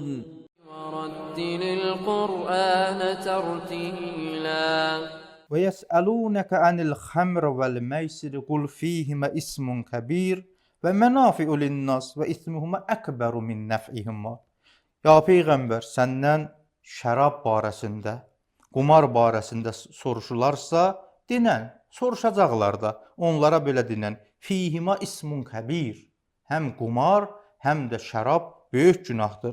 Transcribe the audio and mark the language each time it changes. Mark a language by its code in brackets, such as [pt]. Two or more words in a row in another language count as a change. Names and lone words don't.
[ar] ورتل القرآن ترتيلا وَيَسْأَلُونَكَ عَنِ الْخَمْرِ وَالْمَيْسِرِ قُلْ فِيهِمَا إِثْمٌ كَبِيرٌ وَمَنَافِعُ لِلنَّاسِ وَإِثْمُهُمَا أَكْبَرُ مِنْ نَفْعِهِمَا. [az] Ya Peyğəmbər, səndən şərab barəsində, qumar barəsində soruşularsa, denən, soruşacaqlar da. Onlara belə denən, [ar] فيهما إثم كبير. [az] Həm qumar, həm də şərab böyük günahdır.